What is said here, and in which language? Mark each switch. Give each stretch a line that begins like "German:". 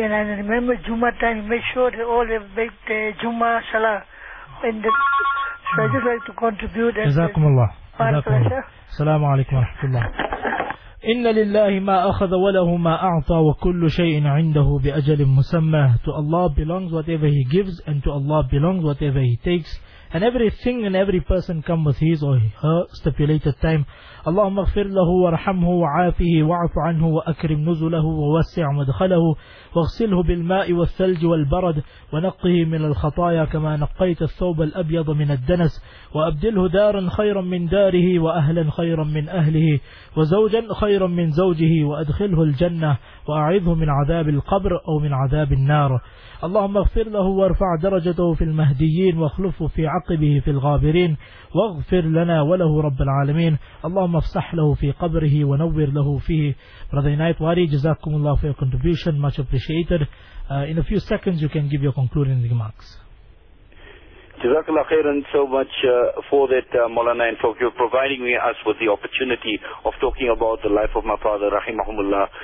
English: And I remember Juma time, he made sure they all have made the Juma salah. And the, so I just like to contribute. Jazakumullah.
Arabic: السلام عليكم ورحمة الله. إن لله ما أخذ وله ما أعطى وكل شيء عنده بأجل مسمى.
English: To Allah belongs whatever He gives and to Allah belongs whatever He takes. And everything and every person come with his or her stipulated time.
Arabic: اللهم اغفر له وارحمه وعافه واعف عنه وأكرم نزله ووسع مدخله واغسله بالماء والثلج والبرد ونقه من الخطايا كما نقيت الثوب الأبيض من الدنس وأبدله دارا خيرا من داره وأهلا خيرا من أهله وزوجا خيرا من زوجه وأدخله الجنة وأعذه من عذاب القبر أو من عذاب النار. اللهم اغفر له وارفع درجته في المهديين واخلفه في عقبه في الغابرين واغفر لنا وله رب العالمين. اللهم افسح له في قبره ونور له فيه.
English: Brother Inayat Wari,
Arabic: جزاكم الله
English: for your contribution, much appreciated. In a few seconds you can give your concluding remarks. Jazakallah khairan so much for that, Maulana, and for you providing me us with the opportunity of talking about the life of my father, rahimahumullah.